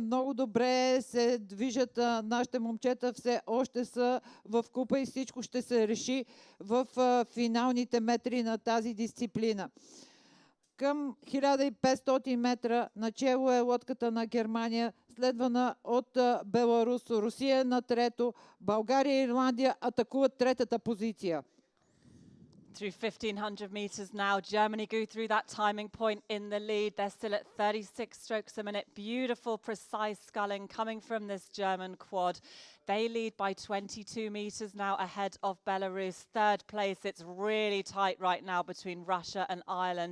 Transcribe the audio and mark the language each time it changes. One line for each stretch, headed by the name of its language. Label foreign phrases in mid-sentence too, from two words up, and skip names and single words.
Bulgarian: Много добре се движат нашите момчета, все още са в купа и всичко ще се реши в финалните метри на тази дисциплина. към 1500 метра. Начело е лодката на Германия, следвана от Беларус. Русия на трето. България и Ирландия атакуват третата позиция.
English: Through 1500 meters now, Germany go through that timing point in the lead. They're still at 36 strokes a minute. Beautiful, precise sculling coming from this German quad. They lead by 22 meters now ahead of Belarus. Third place, it's really tight right now between Russia and Ireland.